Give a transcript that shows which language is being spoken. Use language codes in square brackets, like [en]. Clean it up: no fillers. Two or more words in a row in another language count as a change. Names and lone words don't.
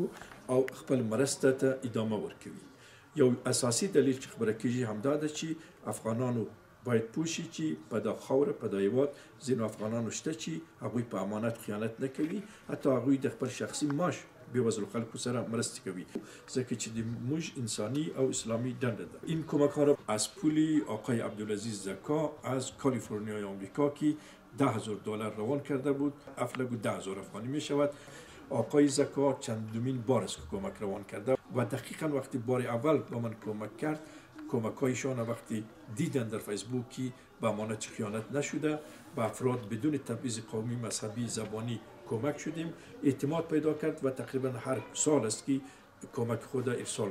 [ps] او خپل مرسته ته ادامه ورکوي یو اساسي دلیل چې خبره کېږي همدا ده چې افغانانو باید پوه شي چې په دا خاوره په دا هېواد ځینو افغانانو شته چې هغوی په امانت خیانت نه کوي حتی هغوی د خپل شخصي معاش بېوزلو خلکو سره مرستې کوي ځکه چې د موږ انسانی او اسلامی دنده ده [fa] این کمک ها را از پول آقای عبدالعزیز زکا از کالیفرنیای آمریکا که $10,000 روان کرده بود افلگو 10,000 افغانی می شود آقای زکا چندمین بار است که کمک روان کرده و دقیقا وقتی بار اول با من کمک کرد کمک‌هایشان وقتی دیدن در فیسبوکی به امانت خیانت نشده به افراد بدون تبعیض قومی مذهبی زبانی کمک شدیم اعتماد پیدا کرد و تقریبا هر سال است که کمک خود ارسال